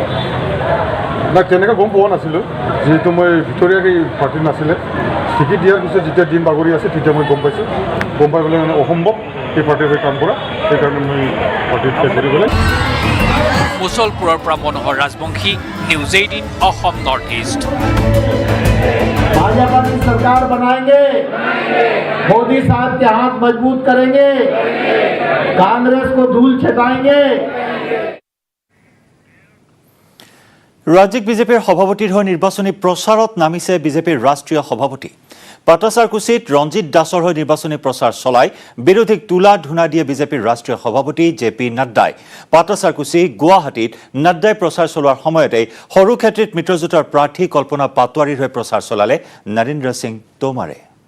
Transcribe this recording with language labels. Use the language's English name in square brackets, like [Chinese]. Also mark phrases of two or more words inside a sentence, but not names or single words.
[Assamese] নাই তেনেকৈ গম পোৱা নাছিলোঁ যিহেতু মই ভিতৰীয়াকৈ পাৰ্টিত নাছিলে টিকেট দিয়াৰ পিছত যেতিয়া দিন বাগৰি আছে তেতিয়া মই গম পাইছোঁ গম পাই পেলাই মানে অসম্ভৱ এই পাৰ্টিৰ হৈ কাম কৰা সেইকাৰণে মই পাৰ্টিত কৰি পেলাই মুছলপুৰৰ পৰা মনোহৰ ৰাজবংশী নিউজ 18 অসম নৰ্থ ইষ্ট [Hindi] भाजपा की सरकार बनाएंगे मोदी साहब के हाथ मजबूत करेंगे कांग्रेस को धूल छिटाएंगे [Assamese] ৰাজ্যিক বিজেপিৰ সভাপতিৰ হৈ নিৰ্বাচনী প্ৰচাৰত নামিছে বিজেপিৰ ৰাষ্ট্ৰীয় সভাপতি পাটাছাৰকুছিত ৰঞ্জিত দাসৰ হৈ নিৰ্বাচনী প্ৰচাৰ চলাই বিৰোধীক তুলা ধুনা দিয়ে বিজেপিৰ ৰাষ্ট্ৰীয় সভাপতি JP নাড্ডাই পাটাছাৰকুছি গুৱাহাটীত নাড্ডাই প্ৰচাৰ চলোৱাৰ সময়তে সৰুক্ষেত্ৰীত মিত্ৰজোঁটৰ প্ৰাৰ্থী কল্পনা পাটোৱাৰীৰ হৈ প্ৰচাৰ চলালে নৰেন্দ্ৰ সিং টোমাৰে